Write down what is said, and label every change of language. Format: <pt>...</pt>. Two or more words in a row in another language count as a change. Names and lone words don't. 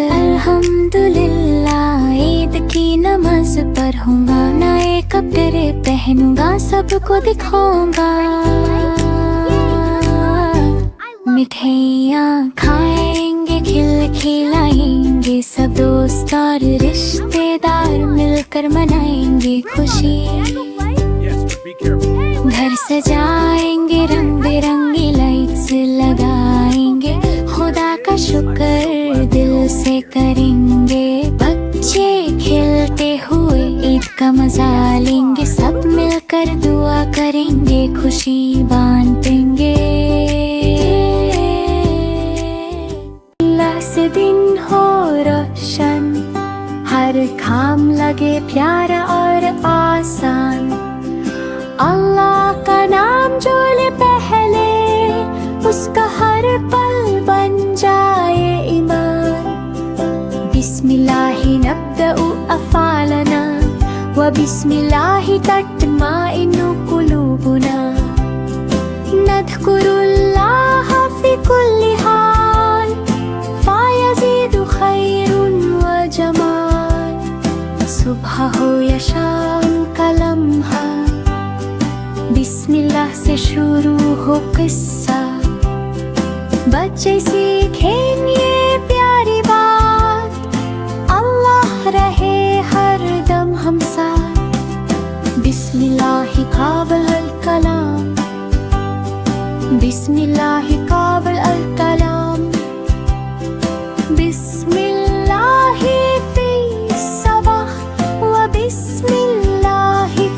<hi>अल्हम्दुलिल्लाह ईद की नमाज पढ़ूंगा, नए कपड़े पहनूंगा, सबको दिखाऊंगा। मिठाइयाँ खाएंगे, खिलाएंगे, सब दोस्त और रिश्तेदार मिलकर मनाएंगे खुशी।</hi> <en>Yes, but be careful.</en> <hi>घर सजाएंगे, रंग बिरंगी लाइट्स लगाएंगे, खुदा का शुक्र दिल से करेंगे। बच्चे खेलते हुए ईद का मजा लेंगे, सब मिलकर दुआ करेंगे, खुशी बांटेंगे। अल्लाह से दिन हो रोशन, हर काम लगे प्यारा और आसान। अल्लाह का नाम जो ले पहले, उसका हर पल बन जाए ईमान।</hi> <ar>بسم الله نبدأ أفعالنا وبسم الله تطمئن قلوبنا. نذكر الله في كل حال فيزيد خير وجمال.</ar> <hi>सुबह हो या शाम का लम्हा, बिस्मिल्लाह से शुरू हो किस्सा। बच्चे सीखें ये प्यारी बात, अल्लाह रहे हर दम हम साथ।</hi> <ar>بسم الله قابل الكلام بسم الله قابل الكلام. بسم الله في الصباح وبسم الله</ar>